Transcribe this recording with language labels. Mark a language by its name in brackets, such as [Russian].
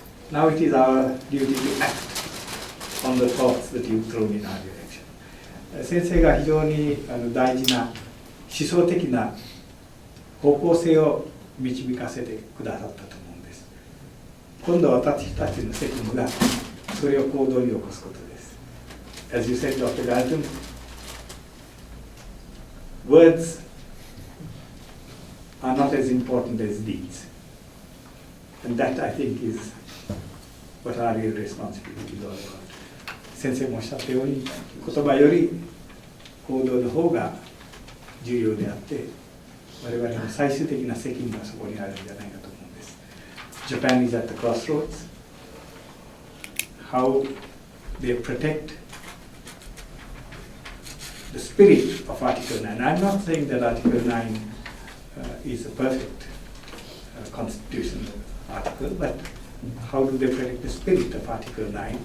[English] Now it is our duty to act on the thoughts that you've thrown in our direction. [Japanese] 先生が非常に大事な思想的な方向性を導かせてくださったと思うんです。今度は私たちの責務がそれを行動に起こすことです。 [English] As you said, Dr. Galton, words are not as important as deeds. And that, I think, is what our real responsibility is all about. [Japanese] 先生もおっしゃったように、言葉より行動の方が重要であって、我々の最終的な責任がそこにあるんじゃないかと思うんです。 [English] Japan is at the crossroads. How they protect the spirit of Article 9. I'm not saying that Article 9 is a perfect constitutional article, but how do they protect the spirit of Article 9?